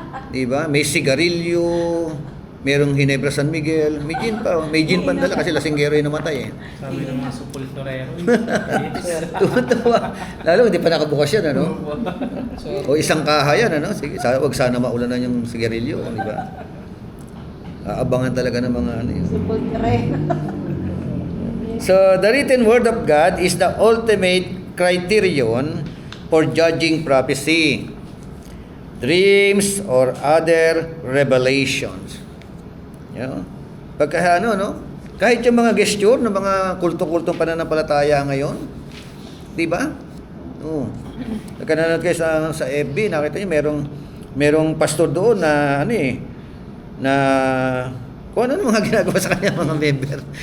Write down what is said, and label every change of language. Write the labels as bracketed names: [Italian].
[Filipino] di ba? May sigarilyo, merong Ginebra San Miguel, may gin pa, may gin pa dala kasi lasinggero yung namatay eh. Sabi ng mga supultorero. Tuwa. Lalo hindi pa nakabukas yan, ano? O isang kaha yan, ano? Sige, wag sana maulanan yung sigarilyo, di ba? Aabangan talaga ng mga ano yun. Supultre. [English] So, the written word of God is the ultimate criterion for judging prophecy, dreams, or other revelations. You know? [Filipino] Pagka ano, no? Kahit yung mga gesture ng mga kulto-kultong pananampalataya ngayon, di ba? Oo. Nagkananood kayo sa FB, nakita niyo merong pastor doon na ano eh, na kung ano mga ginagawa sa kanya mga member.